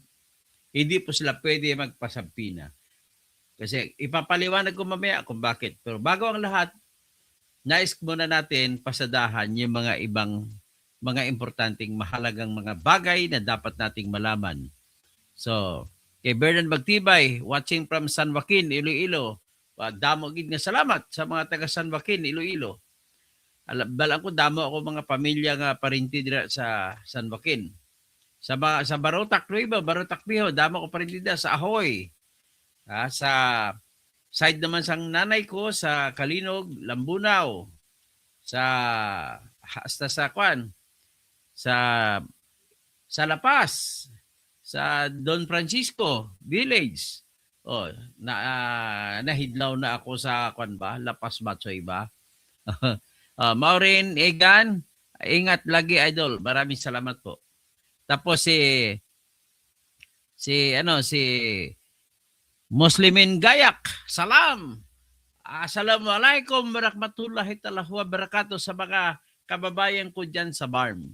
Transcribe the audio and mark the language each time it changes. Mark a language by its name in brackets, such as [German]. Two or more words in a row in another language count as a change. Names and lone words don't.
[Filipino] Hindi po sila pwede magpasabpina. Kasi ipapaliwanag ko mamaya kung bakit. Pero bago ang lahat, nais muna natin pasadahan yung mga ibang mga importanteng mahalagang mga bagay na dapat nating malaman. So, kay Bernard Magtibay, [English] watching from San Joaquin, Iloilo. [Hiligaynon] Damo gid nga salamat sa mga taga San Joaquin, Iloilo. Balang ko damo ako mga pamilya nga parinti dira sa San Joaquin. Sa Barotac, Nueva, Barotac Viejo, damo ko parinti dira sa Ahoy. Sa side naman sang nanay ko sa Kalinog, Lambunaw, hasta sa Kwan, sa La Paz, sa Don Francisco Village. Nahidlaw na ako sa Kwan ba, La Paz Batsoy ba? [Filipino] Maureen, Egan, ingat lagi idol. Maraming salamat po. Tapos si Muslimin Gayak, salam. [Arabic] السلام عليكم ورحمة الله وبركاته [Filipino] sa mga kababayan ko dyan sa BARM.